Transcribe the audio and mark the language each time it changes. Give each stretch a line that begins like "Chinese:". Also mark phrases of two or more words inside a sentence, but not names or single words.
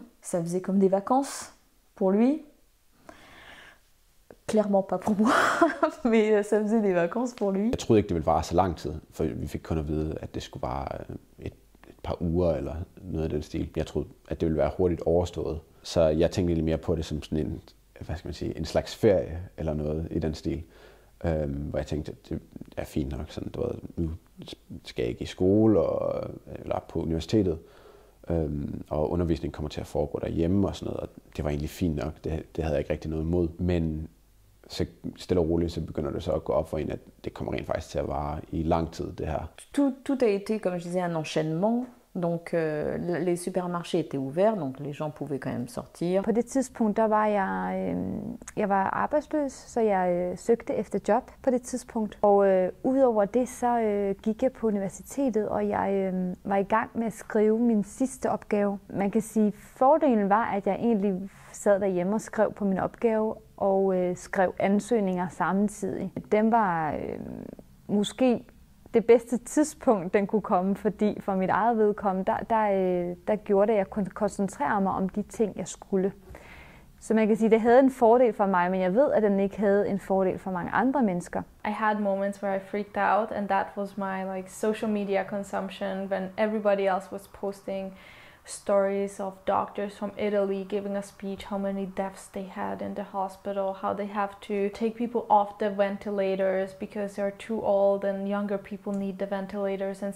French: Ça faisait comme des vacances pour lui. Clairement pas pour moi, mais ça faisait des vacances pour lui.
Danish: Jeg troede ikke, det ville vare så lang tid, for vi fik kun at vide, at det skulle vare et par uger eller noget af den stil. Jeg troede, at det ville være hurtigt overstået. Så jeg tænkte lidt mere på det som sådan en, hvad skal man sige, en slags ferie eller noget i den stil. Hvor jeg tænkte, at det er fint nok, sådan, nu skal jeg ikke i skole eller på universitetet. Og undervisningen kommer til at foregå derhjemme og sådan noget, og det var egentlig fint nok. Det havde jeg ikke rigtig noget imod. Men så stille og roligt, så begynder det så at gå op for en, at det kommer rent faktisk til at vare i lang tid, det her.
French: Tout a été, comme je disais, un enchaînement. Donc les supermarchés étaient ouverts, donc les gens pouvaient quand même sortir.
Danish: På det tidspunkt, der var jeg var arbejdsløs, så jeg søgte efter job på det tidspunkt. Og udover det, så gik jeg på universitetet, og jeg var i gang med at skrive min sidste opgave. Man kan sige, fordelen var, at jeg egentlig sad derhjemme og skrev på min opgave, og skrev ansøgninger samtidig. Den var måske det bedste tidspunkt, den kunne komme, fordi for mit eget vedkommende, der gjorde det, at jeg kunne koncentrere mig om de ting, jeg skulle. Så man kan sige, det havde en fordel for mig, men jeg ved, at den ikke havde en fordel for mange andre mennesker.
English: I had moments where I freaked out, and that was my social media consumption when everybody else was posting stories of doctors from Italy giving a speech how many deaths they had in the hospital, how they have to take people off the ventilators because they're too old and younger people need the ventilators and so on.